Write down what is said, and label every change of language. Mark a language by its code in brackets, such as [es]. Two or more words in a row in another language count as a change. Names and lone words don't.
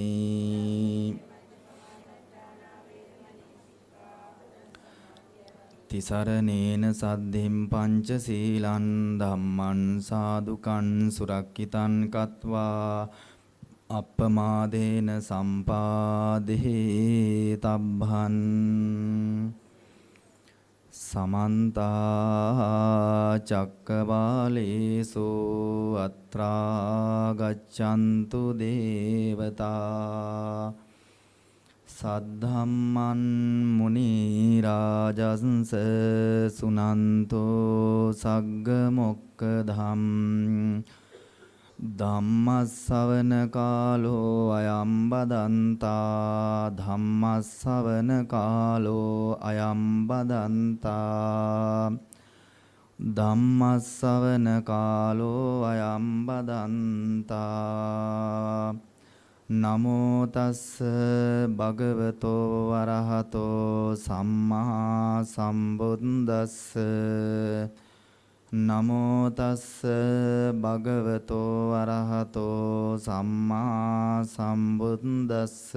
[pi] තිසරණේන සද්ධින් පංචශීලං ධම්මං සාදුකං සුරක්ඛිතං කତ୍වා අප්පමාදේන සම්පාදේ තබ්බං. සමන්ත චක්කවාලේසු අත්‍රා ගච්ඡන්තු දේවතා සද්ධම්මං මුනි රාජස්ස සුනන්තෝ සග්ග මොක්ඛදම් ධම්මස්සවන කාලෝ අයම් බදන්තා ධම්මස්සවන කාලෝ අයම් බදන්තා ධම්මස්සවන කාලෝ අයම් බදන්තා. නමෝ තස්ස භගවතෝ වරහතෝ සම්මා සම්බුද්දස්ස. නමෝ තස්ස භගවතෝ වරහතෝ සම්මා සම්බුද්දස්ස.